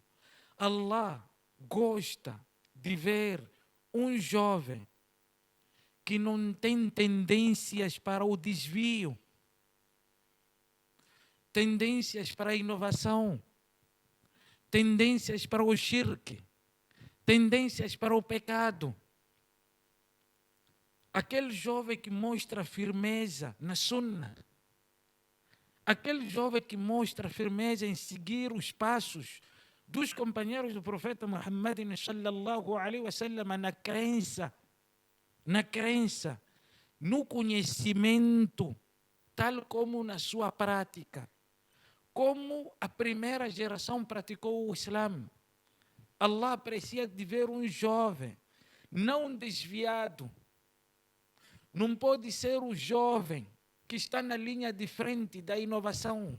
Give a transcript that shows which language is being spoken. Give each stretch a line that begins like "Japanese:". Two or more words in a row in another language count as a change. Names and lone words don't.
Portuguese: Allah gosta de ver um jovem que não tem tendências para o desvio, tendências para a inovação, tendências para o shirk, tendências para o pecado. Aquele jovem que mostra firmeza na sunnah, aquele jovem que mostra firmeza em seguir os passos dos companheiros do profeta Muhammad
Arabic: صلى الله عليه وسلم
Portuguese: na crença, no conhecimento, tal como na sua prática. Como a primeira geração praticou o Islã. Allah aprecia de ver um jovem não desviado. Não pode ser o jovem que está na linha de frente da inovação.